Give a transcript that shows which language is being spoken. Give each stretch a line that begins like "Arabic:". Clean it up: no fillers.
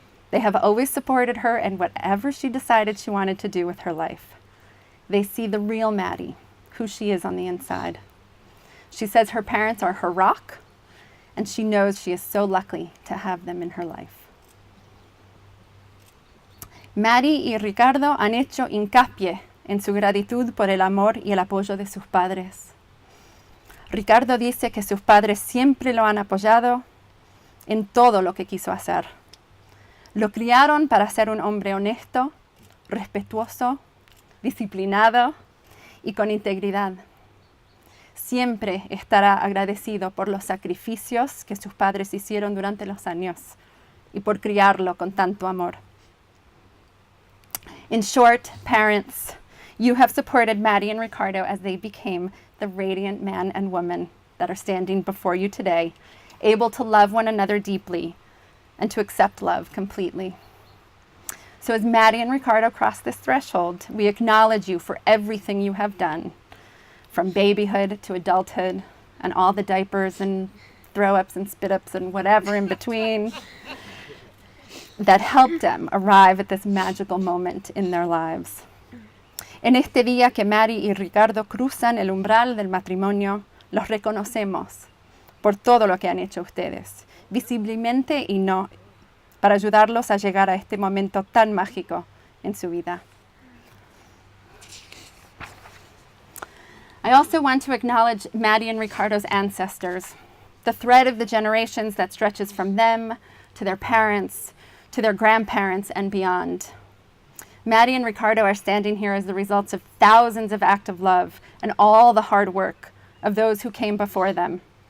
English: They have always supported her in whatever she decided she wanted to do with her life. They see the real Maddie, who she is on the inside. She says her parents are her rock, and she knows she is so lucky to have them in her life.
Spanish: Maddie y Ricardo han hecho hincapié en su gratitud por el amor y el apoyo de sus padres. Ricardo dice que sus padres siempre lo han apoyado en todo lo que quiso hacer. Lo criaron para ser un hombre honesto, respetuoso, disciplinado y con integridad. Siempre estará agradecido por los sacrificios que sus padres hicieron durante los años y por criarlo con tanto amor.
English: In short, parents, you have supported Maddie and Ricardo as they became the radiant man and woman that are standing before you today, able to love one another deeply and to accept love completely. So as Maddie and Ricardo cross this threshold, we acknowledge you for everything you have done, from babyhood to adulthood and all the diapers and throw-ups and spit-ups and whatever in between that helped them arrive at this magical moment in their lives.
Spanish: En este día que Maddie y Ricardo cruzan el umbral del matrimonio, los reconocemos por todo lo que han hecho ustedes, visiblemente y no, para ayudarlos a llegar a este momento tan mágico en su vida.
English: I also want to acknowledge Maddie and Ricardo's ancestors, the thread of the generations that stretches from them to their parents, to their grandparents and beyond. Maddie and Ricardo are standing here as the results of thousands of acts of love and all the hard work of those who came before them.